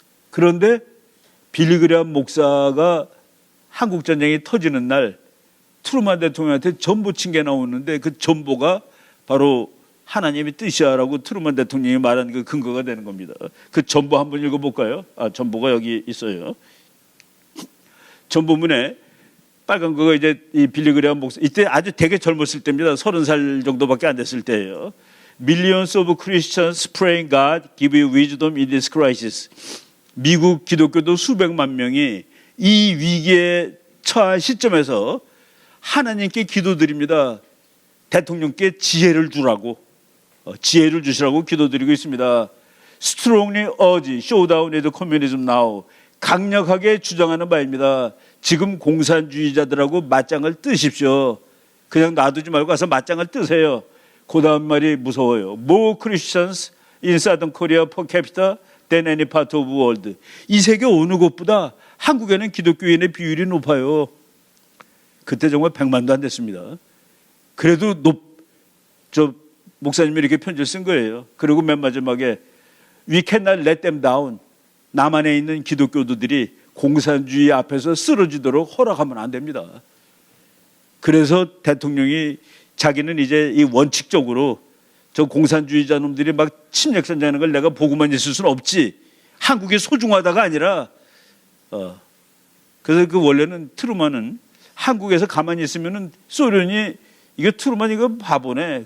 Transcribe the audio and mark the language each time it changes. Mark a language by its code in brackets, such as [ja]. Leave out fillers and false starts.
[ko] 그런데 빌리그레암 목사가 한국전쟁이 터지는 날 트루만 대통령한테 전보 친 게 나오는데 그 전보가 바로 하나님의 뜻이야라고 트루만 대통령이 말한 그 근거가 되는 겁니다. 그 전보 한번 읽어볼까요? 전보가 여기 있어요. 전보문에 빨간 거가 이제 이 빌리그레암 목사 이때 아주 되게 젊었을 때입니다. 30살 정도밖에 안 됐을 때예요. [en] Millions of Christians praying God give you wisdom in this crisis. [ko] 미국 기독교도 수백만 명이 이 위기에 처한 시점에서 하나님께 기도드립니다. 대통령께 지혜를 주라고, 지혜를 주시라고 기도드리고 있습니다. [en] Strongly urge showdown with communism now. [ko] 강력하게 주장하는 바입니다. 지금 공산주의자들하고 맞짱을 뜨십시오. 그냥 놔두지 말고 가서 맞짱을 뜨세요. 그 다음 말이 무서워요. [en] More Christians in Southern Korea per capita than any part of the world. [ko] 이 세계 어느 곳보다 한국에는 기독교인의 비율이 높아요. 그때 정말 100만도 안 됐습니다. 그래도 저 목사님이 이렇게 편지를 쓴 거예요. 그리고 맨 마지막에 [en] We cannot let them down. [ko] 남한에 있는 기독교도들이 공산주의 앞에서 쓰러지도록 허락하면 안 됩니다. 그래서 대통령이 자기는 이제 이 원칙적으로 저 공산주의자 놈들이 막 침략전쟁하는 걸 내가 보고만 있을 수는 없지. 한국이 소중하다가 아니라 그래서 그 원래는 트루먼은 한국에서 가만히 있으면은 소련이 이거 트루먼 이거 바보네.